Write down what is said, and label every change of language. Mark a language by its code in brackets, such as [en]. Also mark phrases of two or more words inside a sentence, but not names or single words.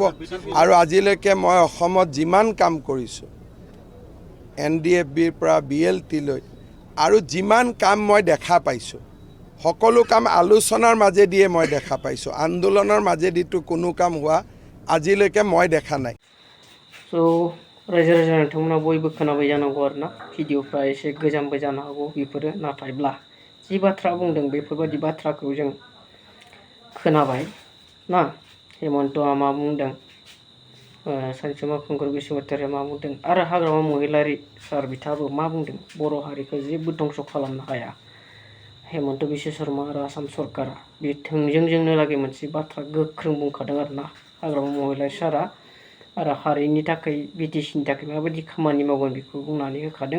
[as] আৰু আজিলৈকে মই অসমত যিমান কাম কৰিছোঁ, NDFBৰ পৰা BLT লৈ আৰু যিমান কাম মই দেখা পাইছোঁ, সকলো কাম আলোচনাৰ মাজেদিয়ে মই দেখা পাইছোঁ। আন্দোলনৰ মাজেদিতো কোনো কাম হোৱা আজিলৈকে মই দেখা নাই। [brx] स' रायजो राजा नोंथांमोना बयबो खोनाबाय जानांगौ आरो ना भिडिअफ्रा एसे गोजामबो जानो हागौ बेफोरो, नाथायब्ला जि बाथ्रा बुंदों बेफोरबायदि बाथ्राखौ जों खोनाबाय ना। हेमन्तआ मा बुंदों, सानसुमा खुंगुर बसुमतारिया मा बुंदों, आरो हाग्रामा महिलारि सार बिथाङाबो मा बुंदों, बर' हारिखौ जेबो धंस' खालामनो हाया हेमन्त बिश्व शर्मा आरो आसाम सरकारा, बे थोंजोंजोंनो लागै मोनसे बाथ्रा गोख्रों बुंखादों आरो ना हाग्रामा महिलारि सारा, आरो हारिनि थाखाय BTCनि थाखाय माबायदि खामानि मावगोन बेखौ बुंनानै होखादों।